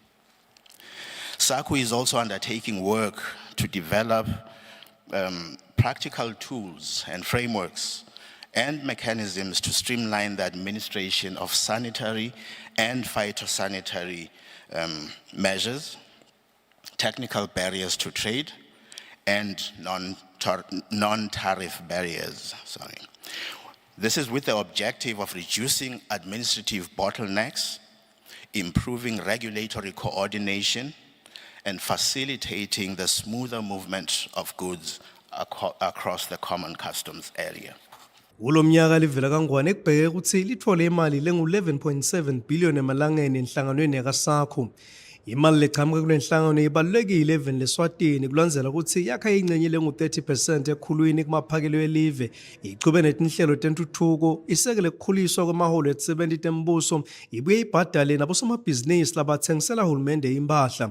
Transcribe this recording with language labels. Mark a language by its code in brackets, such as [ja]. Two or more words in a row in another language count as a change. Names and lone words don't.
[en] SACU is also undertaking work to develop practical tools and frameworks and mechanisms to streamline the administration of sanitary and phytosanitary measures, technical barriers to trade, and non-tariff barriers. This is with the objective of reducing administrative bottlenecks, improving regulatory coordination, and facilitating the smoother movement of goods across the common customs area. [ss] Kulo mnyaka livela kangwane ekubheke ukuthi lithole imali lengu-11.7 billion emalangeni enhlanganweni yaka-SACU. Imali lechamuka kule nhlangano ibalulekile eveni leSwatini kulandzela ukuthi yakha ingcenye lengu-30% ekhulwini kumaphakelo elive, ichube netinhlelo tentuthuko, isekele kukhuliswa kwamaholo etisebenti tembuso, ibuye ibhadale nabosomabhizinisi labathengisela hulumende impahla.